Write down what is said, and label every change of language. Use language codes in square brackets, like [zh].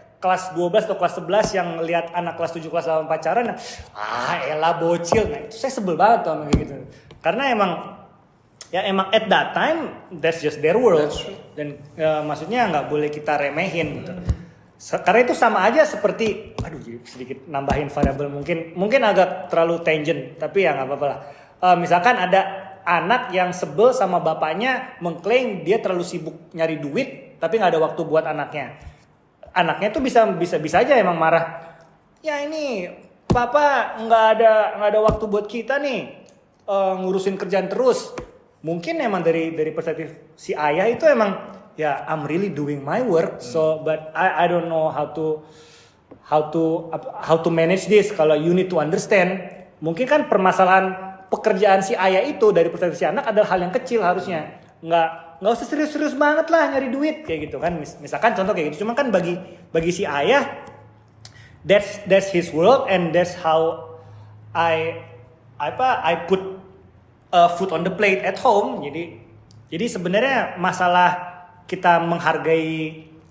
[id] Kelas 12 atau kelas 11 yang lihat anak kelas 7 kelas 8 pacaran, elah bocil. Nah, itu saya sebel banget tuh kayak gitu. Karena emang [en] at that time that's just their world. [id] Dan maksudnya nggak boleh kita remehin gitu. Karena itu sama aja seperti sedikit nambahin variabel mungkin agak terlalu tangent tapi ya nggak apa-apa lah. Misalkan ada anak yang sebel sama bapaknya mengklaim dia terlalu sibuk nyari duit tapi nggak ada waktu buat anaknya. Anaknya tuh bisa aja emang marah. Ya ini papa nggak ada waktu buat kita nih ngurusin kerjaan terus. Mungkin emang dari perspektif si ayah itu emang ya [en] I'm really doing my work but I don't know how to manage this. [id] Kalau [en] you need to understand [id] mungkin kan permasalahan pekerjaan si ayah itu dari perspektif si anak adalah hal yang kecil harusnya. Nggak usah serius-serius banget lah nyari duit kayak gitu kan. Misalkan contoh kayak gitu. Cuma kan bagi si ayah [en] that's his world and that's how I put food on the plate at home. [id] Jadi sebenarnya masalah kita menghargai